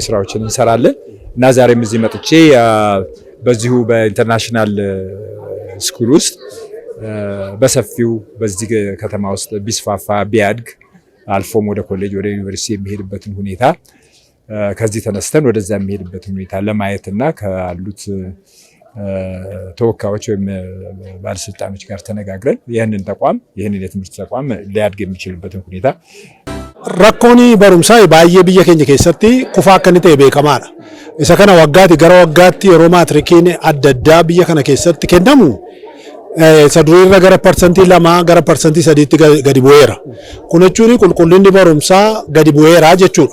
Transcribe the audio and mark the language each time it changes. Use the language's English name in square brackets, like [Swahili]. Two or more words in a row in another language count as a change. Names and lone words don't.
[Amharic] ስራዎችን እንሰራለን እና ዛሬም እዚህ መጥቼ በዚሁ በኢንተርናሽናል ስኩል ውስጥ በሰፊው በዚህ ከተማ ውስጥ ቢስፋፋ ቢያድግ አልፎም ወደ ኮሌጅ ወደ ዩኒቨርሲቲ የሚሄድበትን ሁኔታ ከዚህ ተነስተን ወደዛ የሚሄድበትን ሁኔታ ለማየትና ካሉት ተወካዮች ወይም ባለስልጣኖች ጋር ተነጋግረን ይህንን የትምህርት ተቋም ሊያድግ የሚችልበትን ሁኔታ [Oromo] rakkooni barumsaa baay'ee biyya keenya keessatti kufaa akka inni ta'e beekamaadha. Isa kana waggaatti gara waggaatti yeroo maatrikiin adda addaa biyya kana keessatti kennamu isa duriirra gara parsantii 2 gara parsantii 3 gadi bu'eera. Kun jechuun qulqullinni barumsaa gadi bu'eera jechuudha.